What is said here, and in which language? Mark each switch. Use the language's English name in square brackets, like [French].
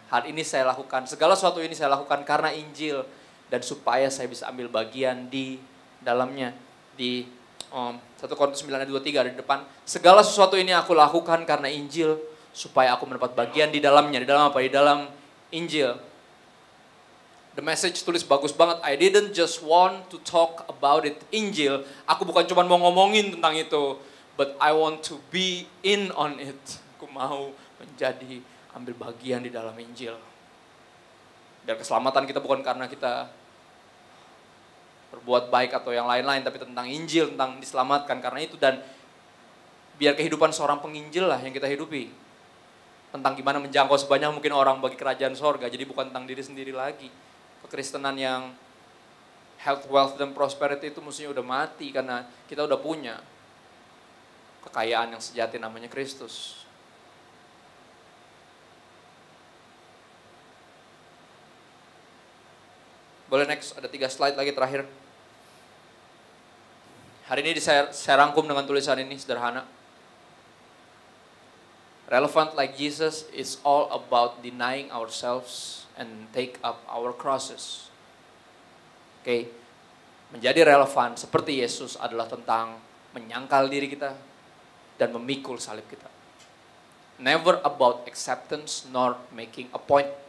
[Indonesian] Hal ini saya lakukan, segala sesuatu ini saya lakukan karena Injil. Dan supaya saya bisa ambil bagian di dalamnya. Di 1 Korintus 9 ayat 23 ada di depan. Segala sesuatu ini aku lakukan karena Injil. Supaya aku mendapat bagian di dalamnya. Di dalam apa? Di dalam Injil. [English] The message [Indonesian] tulis bagus banget. [English] I didn't just want to talk about it. [Indonesian] Injil. Aku bukan cuma mau ngomongin tentang itu. [English] But I want to be in on it. [Indonesian] Aku mau menjadi ambil bagian di dalam Injil. Biar keselamatan kita bukan karena kita berbuat baik atau yang lain-lain. Tapi tentang Injil, tentang diselamatkan karena itu. Dan biar kehidupan seorang penginjil lah yang kita hidupi. Tentang gimana menjangkau sebanyak mungkin orang bagi kerajaan sorga. Jadi bukan tentang diri sendiri lagi. Kekristenan yang health, wealth, dan prosperity itu mestinya udah mati karena kita udah punya kekayaan yang sejati namanya Kristus. Boleh next, ada 3 slide lagi terakhir. Hari ini saya rangkum dengan tulisan ini sederhana. [English] Relevant like Jesus is all about denying ourselves and take up our crosses. [Indonesian] Oke, menjadi relevan seperti Yesus adalah tentang menyangkal diri kita dan memikul salib kita. [English] Never about acceptance nor making a point.